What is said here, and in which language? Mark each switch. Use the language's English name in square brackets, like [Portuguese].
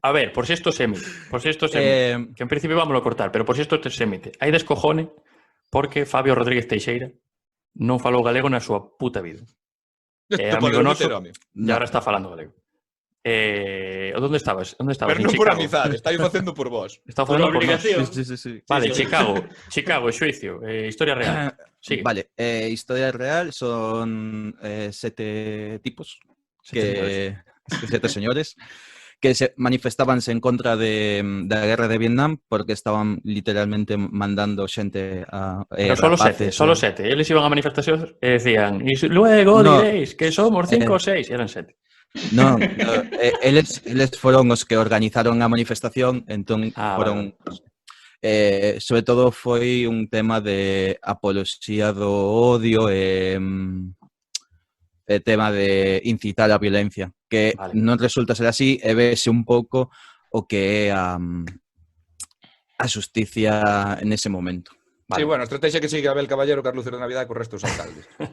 [Spanish] A ver, por si esto se emite. Que en principio vamos a cortar, pero por si esto se emite. [Galician] Hai descojone porque Fabio Rodríguez Teixeira non falou galego na súa puta vida. Amigo noso, e agora está falando galego. Onde estabas? Pero non por amizade, está facendo por vos. Está facendo por obligación. Sí. Vale, Chicago, xuicio, historia real. Sigue. Vale, historia real son 7 tipos, que 7 señores, que se manifestábanse en contra da guerra de Vietnam porque estaban literalmente mandando xente a Pero solo sete. Eles iban a manifestacións e decían, e luego diréis que somos 5 ou 6, eran 7. No, eles foron os que organizaron a manifestación, entón foron... sobre todo foi un tema de apoloxía do odio e tema de incitar a violencia, que non resulta ser así e vese un pouco o que é a xusticia en ese momento. Vale. Sí, bueno, estrategia que sigue Abel Caballero, Carlos de Navidad co resto dos alcaldes.